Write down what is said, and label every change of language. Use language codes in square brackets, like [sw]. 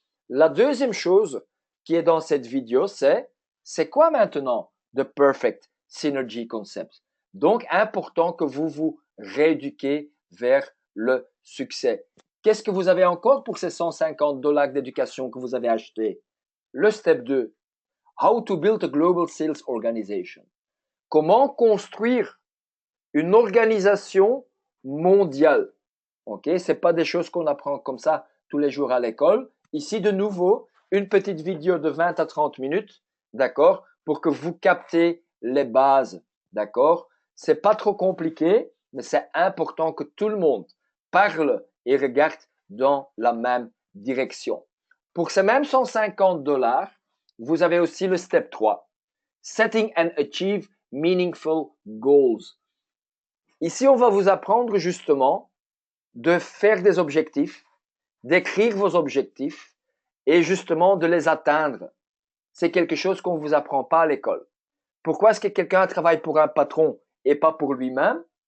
[fr] La deuxième chose qui est dans cette vidéo, c'est quoi maintenant The Perfect Synergy Concept? Donc, important que vous vous rééduquez vers le succès. Qu'est-ce que vous avez encore pour ces 150 $ d'éducation que vous avez acheté? Le step 2. [en] How to build a global sales organization. [fr] Comment construire une organisation mondiale. Ok, c'est pas des choses qu'on apprend comme ça tous les jours à l'école. Ici, de nouveau, une petite vidéo de 20 à 30 minutes, d'accord, pour que vous captez les bases, d'accord. C'est pas trop compliqué, mais c'est important que tout le monde parle et regarde dans la même direction. Pour ces mêmes 150 $, vous avez aussi le step 3. [en] Setting and achieve meaningful goals. [fr] Ici, on va vous apprendre justement de faire des objectifs, d'écrire vos objectifs et justement de les atteindre. C'est quelque chose qu'on ne vous apprend pas à l'école. Pourquoi est-ce que quelqu'un travaille pour un patron et pas pour lui-même?